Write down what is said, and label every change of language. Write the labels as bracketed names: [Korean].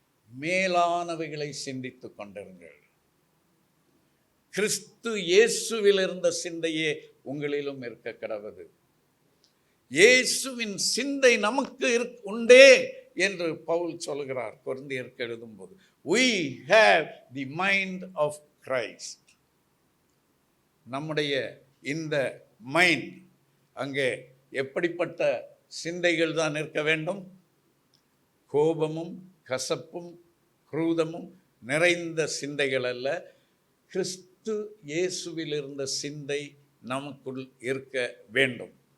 [Tamil] மேலானவைகளை சிந்தித்துக் கொண்டிருங்கள். கிறிஸ்து இயேசுவில் இருந்த சிந்தையே உங்களிலும் இருக்க கடவது. இயேசுவின் சிந்தை நமக்கு உண்டே என்று பவுல் சொல்கிறார் கொரிந்தியருக்கு எழுதும்போது. [English] We have the mind of Christ. [Tamil] நம்முடைய இந்த மைண்ட் அங்கே எப்படிப்பட்ட சிந்தைகள் தான் இருக்க வேண்டும்? கோபமும் கசப்பும் குரூதமும் நிறைந்த சிந்தைகள் அல்ல, கிறிஸ்து இயேசுவில் இருந்த சிந்தை நமக்குள் இருக்க வேண்டும்.